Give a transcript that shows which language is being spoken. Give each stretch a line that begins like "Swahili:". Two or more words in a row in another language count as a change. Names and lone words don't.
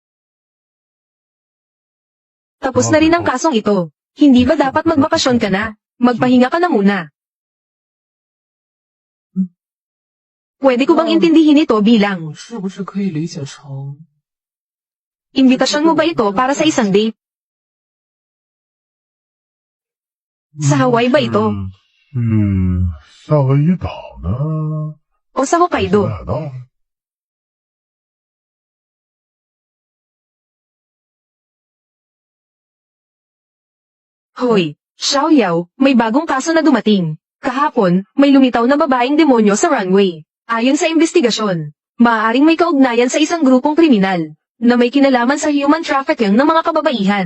Filipino: Tapos na rin ang kasong ito. Hindi ba dapat magbakasyon ka na? Magpahinga ka na muna. Pwede ko bang intindihin ito bilang,
Chinese: 我是不是可以理解成
Filipino: imbitasyon mo ba ito para sa isang date? Sa Hawaii ba ito?
Chinese: 夏威夷岛呢？
Filipino: O sa Hokkaido?
Chinese: 哪呢？
Filipino: Hoy, Xiaoyao, may bagong kaso na dumating. Kahapon, may lumitaw na babaeng demonyo sa runway. Ayon sa investigasyon, maaaring may kaugnayan sa isang grupong kriminal na may kinalaman sa
English: human trafficking
Filipino: ng mga kababaihan.